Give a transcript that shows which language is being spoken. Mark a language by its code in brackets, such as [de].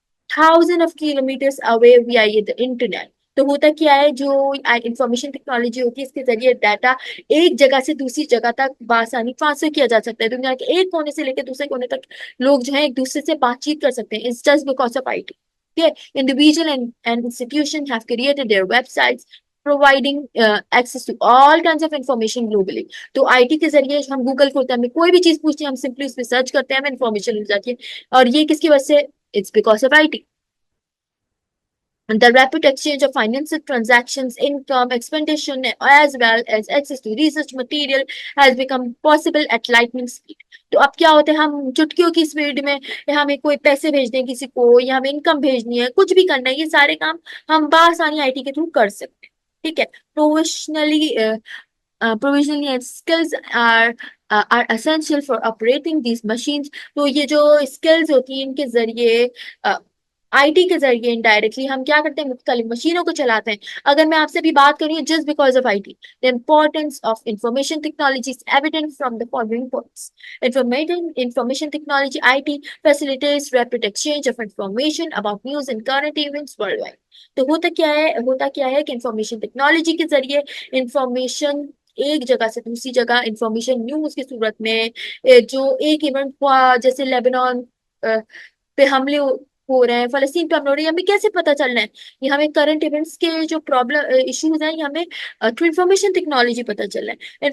[en] thousands of kilometers away via the internet۔ [ur] تو ہوتا کیا ہے، جو انفارمیشن ٹیکنالوجی ہوتی ہے، اس کے ذریعے ڈاٹا ایک جگہ سے دوسری جگہ تک بآسانی ٹرانسفر کیا جا سکتا ہے، دنیا کے ایک کونے سے لے کے دوسرے کونے تک لوگ جو ہیں ایک دوسرے سے بات چیت کر سکتے ہیں، [en] it's just because of IT۔ Okay, individual and institution have created their websites, providing access to all kinds of information globally. [ur] تو آئی ٹی کے ذریعے ہم گوگل کھولتے ہیں, ہمیں کوئی بھی چیز پوچھتے ہیں, ہم سمپلی اس پہ سرچ کرتے ہیں, ہمیں انفارمیشن مل جاتی ہے. اور یہ کس کی وجہ سے؟ [en] It's because of I T. The rapid exchange of financial transactions, income, expenditure, as well as access to research material has become possible at lightning speed. [ur] تو اب کیا ہوتا ہے, ہم چٹکیوں کی اسپیڈ میں ہمیں کوئی پیسے بھیجنے کسی کو, یا ہمیں انکم بھیجنی ہے, کچھ بھی کرنا ہے, یہ سارے کام ہم بآسانی آئی ٹی کے تھرو کر سکتے ہیں. ٹھیک ہے. [en] Professionally provisionally and skills are essential for operating these machines. [ur] تو یہ جو skills ہوتی ہیں ان کے ذریعے آئی ٹی کے ذریعے انڈائریکٹلی ہم کیا کرتے ہیں, مختلف مشینوں کو چلاتے ہیں. اگر میں آپ سے بھی بات کروں [en] Just because of I T, the importance of information technology is evident from the following points. Information technology IT facilitates rapid exchange of information about news and current events worldwide. [ur] تو ہوتا کیا ہے کہ انفارمیشن ٹیکنالوجی کے ذریعے information ایک جگہ سے دوسری جگہ, انفارمیشن نیوز کی صورت میں, جو ایک ایونٹ ہوا جیسے لیبنان پہ حملے ہو رہے ہیں, فلسطین پہ حملے ہو رہے ہیں, ہمیں کیسے پتہ چلنا ہے؟ یہ ہمیں کرنٹ ایونٹس کے جو پرابلم ایشوز ہیں, یہ ہمیں تھرو انفارمیشن ٹیکنالوجی پتہ چل رہا ہے.